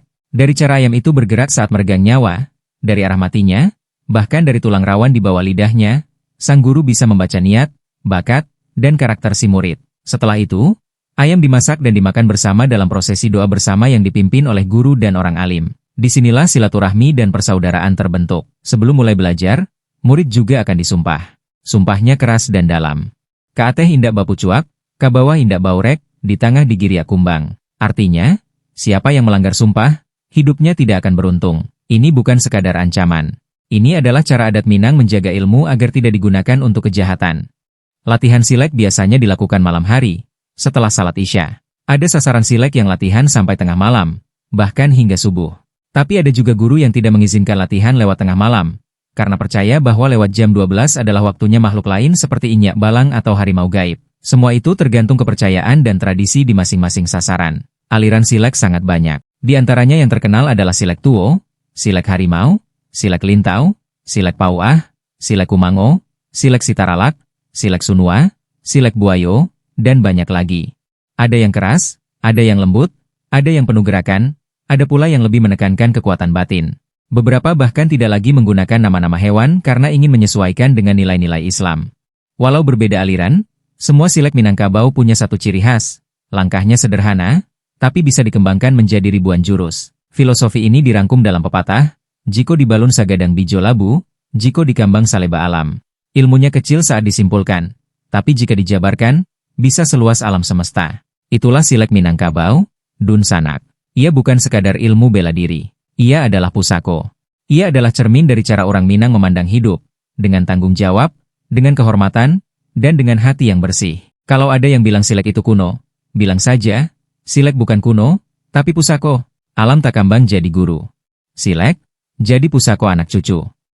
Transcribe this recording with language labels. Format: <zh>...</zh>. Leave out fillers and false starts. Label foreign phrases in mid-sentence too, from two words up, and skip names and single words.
<id>Dari cara ayam itu bergerak saat meregang nyawa, dari arah matinya, bahkan dari tulang rawan di bawah lidahnya, sang guru bisa membaca niat, bakat, dan karakter si murid. Setelah itu, ayam dimasak dan dimakan bersama dalam prosesi doa bersama yang dipimpin oleh guru dan orang alim. Disinilah silaturahmi dan persaudaraan terbentuk. Sebelum mulai belajar, murid juga akan disumpah. Sumpahnya keras dan dalam.</id> <min>Kaateh indak bapu cuak, kabawah indak baurek, di tengah digiria kumbang.</min> <id>Artinya, siapa yang melanggar sumpah, hidupnya tidak akan beruntung. Ini bukan sekadar ancaman. Ini adalah cara adat Minang menjaga ilmu agar tidak digunakan untuk kejahatan. Latihan silek biasanya dilakukan malam hari, setelah salat Isya. Ada sasaran silek yang latihan sampai tengah malam, bahkan hingga subuh. Tapi ada juga guru yang tidak mengizinkan latihan lewat tengah malam, karena percaya bahwa lewat jam 12 adalah waktunya makhluk lain seperti</id> <min>inyak balang</min> <id>atau harimau gaib. Semua itu tergantung kepercayaan dan tradisi di masing-masing sasaran. Aliran silek sangat banyak. Di antaranya yang terkenal adalah silek tuo, silek harimau, silek lintau, silek pauah, silek kumango, silek sitaralak, silek sunua, silek buayo, dan banyak lagi. Ada yang keras, ada yang lembut, ada yang penuh gerakan, ada pula yang lebih menekankan kekuatan batin. Beberapa bahkan tidak lagi menggunakan nama-nama hewan karena ingin menyesuaikan dengan nilai-nilai Islam. Walau berbeda aliran, semua silek Minangkabau punya satu ciri khas. Langkahnya sederhana, tapi bisa dikembangkan menjadi ribuan jurus. Filosofi ini dirangkum dalam pepatah,</id> <min>jiko dibalun sagadang bijo labu, jiko dikambang saleba alam.</min> <id>Ilmunya kecil saat disimpulkan, tapi jika dijabarkan, bisa seluas alam semesta. Itulah silek Minangkabau, Dun Sanak. Ia bukan sekadar ilmu bela diri. Ia adalah pusako. Ia adalah cermin dari cara orang Minang memandang hidup, dengan tanggung jawab, dengan kehormatan, dan dengan hati yang bersih. Kalau ada yang bilang silek itu kuno, bilang saja, silek bukan kuno, tapi pusako.</id> <min>Alam tak kambang jadi guru. Silek, jadi pusako anak cucu.</min>